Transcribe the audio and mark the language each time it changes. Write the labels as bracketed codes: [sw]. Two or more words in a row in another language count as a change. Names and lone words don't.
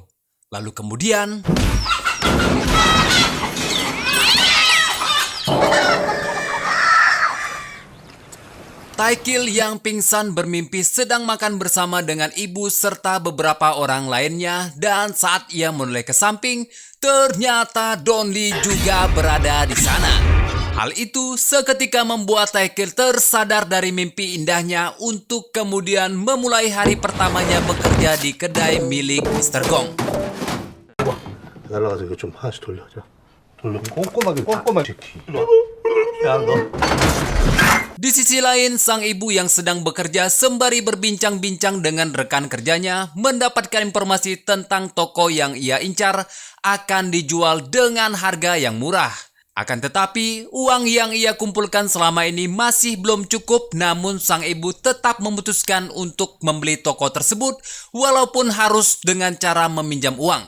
[id] Lalu kemudian Taekil yang pingsan bermimpi sedang makan bersama dengan ibu serta beberapa orang lainnya, dan saat ia menoleh ke samping, ternyata Don Lee juga berada di sana. Hal itu seketika membuat Taekil tersadar dari mimpi indahnya untuk kemudian memulai hari pertamanya bekerja di kedai milik Mr. Gong. [ko] 날라가서 이거 좀 하나씩 돌려자. 돌려 꼼꼼하게 지키. 야 너. [id] Di sisi lain, sang ibu yang sedang bekerja sembari berbincang-bincang dengan rekan kerjanya mendapatkan informasi tentang toko yang ia incar akan dijual dengan harga yang murah. Akan tetapi, uang yang ia kumpulkan selama ini masih belum cukup, namun sang ibu tetap memutuskan untuk membeli toko tersebut walaupun harus dengan cara meminjam uang.